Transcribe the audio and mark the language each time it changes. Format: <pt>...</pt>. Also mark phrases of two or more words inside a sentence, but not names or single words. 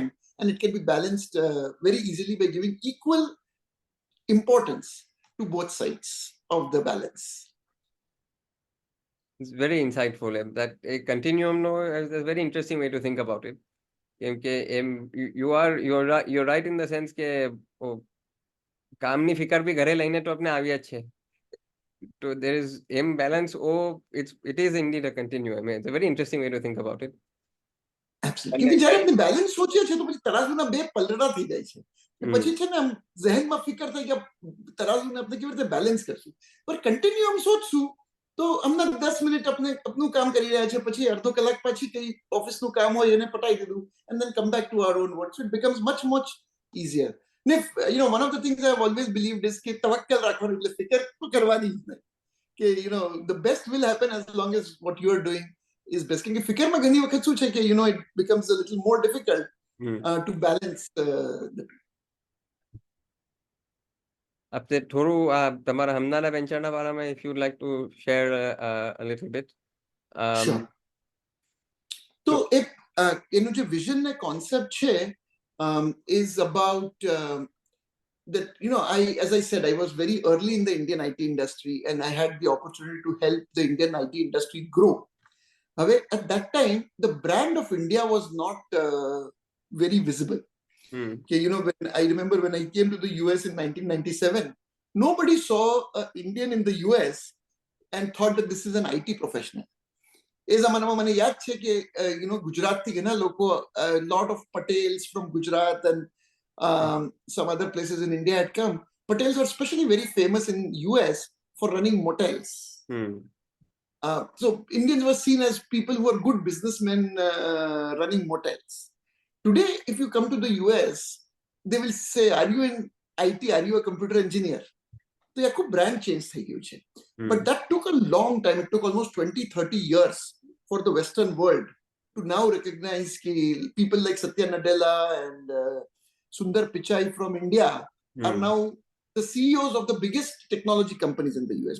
<en>And it can be balanced very easily by giving equal importance to both sides of the balance. It's very insightful. That a continuum, no, is a very interesting way to think about it. You're right in the sense</en> <gu>કે કામની ફિકર બી ઘરે લઈને તો આપણે આવ્યા જ છે.</gu> <en>So there is balance. It is indeed a continuum. It's a very interesting way to think about it.</en> <gu>કેમ કે જ્યારે આપણે બેલેન્સ સોચીએ છીએ તો પછી તરાજુના બે પલડા થઈ જાય છે. પછી છે ને આમ ઝહેનમાં ફિકર થાય કે તરાજુને આપણે કેવી રીતે બેલેન્સ કરશું. પર કન્ટિન્યુઅમ સોચશું તો હમણાં 10 મિનિટ આપણે આપનું કામ કરી રહ્યા છે, પછી અડધો કલાક પછી કઈ ઓફિસનું કામ હોય એને પટાઈ દીધું,</gu> <en>and then come back to our own work. So it becomes much easier. And if, one of the things I've always believed is</en> <gu>કે તવક્કલ રાખવાનું, એટલે ફિકર તો કરવાની જ નહીં.</gu> <en>કે the best will happen as long as what you are doing is best.</en> <gu>કેમ કે ફિકરમાં ઘણી વખત શું છે કે</gu> <en>it becomes a little more difficult to balance the two.</en> <gu>આપણે થોડું તમારા હમણાંના વેન્ચરના બારામાં</gu> <en>if you'd like to share a little bit. Sure.</en> <gu>તો એક એનું જે વિઝન ને કોન્સેપ્ટ છે</gu> <en>is about that, as I said, I was very early in the Indian IT industry and I had the opportunity to help the Indian IT industry grow. At that time, the brand of India was not very visible. Okay, when I remember when I came to the US in 1997, nobody saw an Indian in the US and thought that this is an IT professional. એ જમાનામાં મને યાદ છે કે ગુજરાતથી ઘણા લોકો, lot of Patels from Gujarat and some other places in India had come. Patels were especially very famous in US for running motels. So Indians were seen as people who are good businessmen running motels. Today, if you come to the US, they will say, are you in IT? Are you a computer engineer? So આખું brand change થઈ ગયું છે. But that took a long time. It took almost 20-30 years for the Western world to now recognize people like Satya Nadella and Sundar Pichai from India are now the CEOs of the biggest technology companies in the US.</en>